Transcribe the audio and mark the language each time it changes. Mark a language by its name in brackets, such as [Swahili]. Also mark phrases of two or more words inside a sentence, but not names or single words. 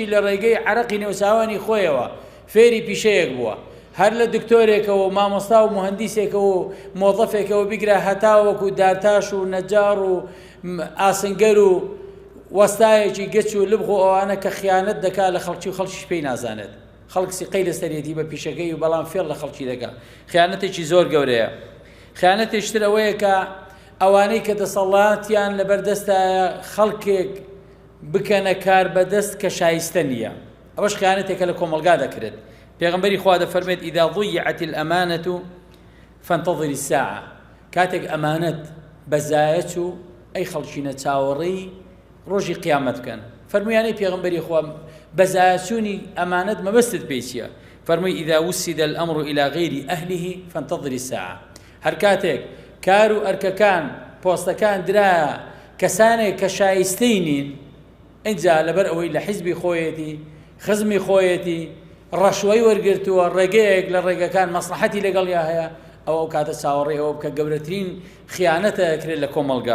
[Central Kurdish] لە ڕێگەی عەرەقی نێوساوانی خۆیەوە فێری پیشەیەک بووە، هەر لە دکتۆرێکەوە و مامۆستا و مهندیسێکەوە و مۆڵەفێکەوە بیگرە هەتاوەکو دارتاش و نەجار و ئاسنگەر و وەستایەکی گەچ و لبغ و ئەوانە کە خیانەت دەکات لە خەڵکی و خەڵکیش پێی نازانێت، خەڵک سیقەی لەسەرێتی بە پیشەکەی و بەڵام فێڵ لە خەڵکی دەکات. خیانەتێکی زۆر گەورەیە. خیانەتێشتر ئەوەیە کە ئەوانەی کە دەسەڵاتیان لەبەردەستایە خەڵکێک بکەنە کار بەدەست کە شایستە نییە، ئەوەش خیانەتێکە لە کۆمەڵگا دەکرێت. پێغەمبەری خوا دەفەرمێت [Arabic] ئیذا ضیعت الأمانة فانتظر الساعة، [Central Kurdish] کاتێک ئەمانەت بەزایەت و ئەی خەڵکینە چاوەڕێی ڕۆژی قیامەت بکەن. فەرموویانەی پێغەمبەری خوا بەزایەتچوونی ئەمانەت مەبەستت پێی چییە؟ فەرمووی [Arabic] ئیذا وسد الأمر إلى غير أهله فانتظر الساعة، [Central Kurdish] هەر کاتێک کار و ئەرکەکان پۆستەکان درایە کەسانێک کە شایستەی نین، ئینجا لەبەر ئەوەی لە حیزبی خۆیەتی خزمی خۆیەتی ڕەشوەی وەرگرتووە ڕێگەیەک لە ڕێگەکان مەسلحەتی لەگەڵیا هەیە، ئەو کاتە چاوەڕێەوە بکە گەورەترین خیانەتە دەکرێت لە کۆمەڵگا.